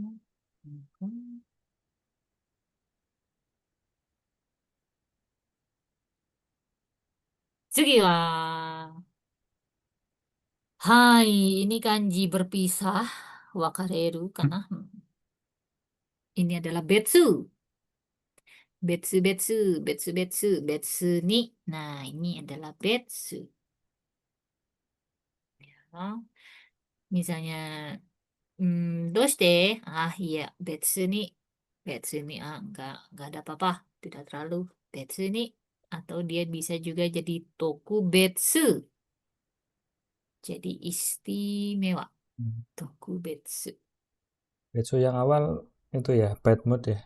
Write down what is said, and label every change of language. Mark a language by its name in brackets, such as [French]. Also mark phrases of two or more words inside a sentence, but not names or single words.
[Japanese] Sugi wa. [Indonesian] Hai, ini kanji berpisah. Wakareru karena ini adalah betsu. [Japanese] Betsu, betsu, betsu, betsu, betsu ni. [Indonesian] Nah, ini adalah betsu. Ya. Misalnya, doshite? Ah, iya, [Japanese] betsu ni. Betsu ni, [Indonesian] nggak ada apa-apa. Tidak terlalu. [Japanese] Betsu ni. [Indonesian] Atau dia bisa juga jadi [Japanese] toku betsu. [Indonesian] Jadi istimewa. [Japanese] Toku betsu. [Indonesian] Betsu yang awal itu ya, [English] bad mood [Indonesian] ya.